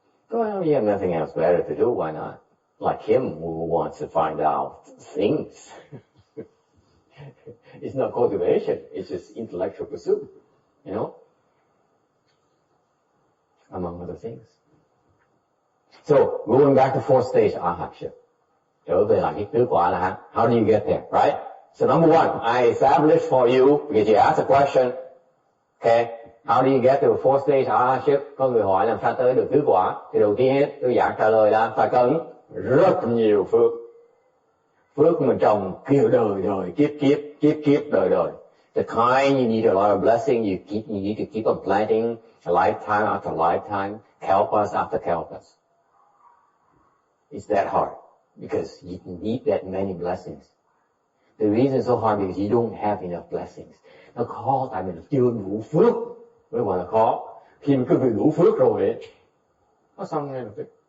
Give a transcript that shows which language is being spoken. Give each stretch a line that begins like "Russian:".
English: Well, you have nothing else better to do, why not? Like him who wants to find out things. It's not cultivation, it's just intellectual pursuit, you know? Among other things. So, going back to fourth stage arhatship.
Vietnamese: Trở về lại cái tứ quả là
English: how do you get there, right? So number one, I established for you, because you asked a question, okay? How do you get to fourth stage arhatship?
Vietnamese: Có người hỏi làm sao tới được tứ quả. Thì đầu tiên hết, tôi trả lời là phải cần rất nhiều phước. Phước mình trồng kiểu đời, kiếp, đời.
English: The kind you need a lot of blessing, you need to keep on planting lifetime after lifetime, kalpas after kalpas. It's that hard, because you need that many blessings. The reason it's so hard because you don't have enough blessings.
Vietnamese: Nó khó tại mình chưa đủ phước. Mới gọi là khó. Khi mình cứ bị đủ phước rồi ấy, nó xong ngay lập tức.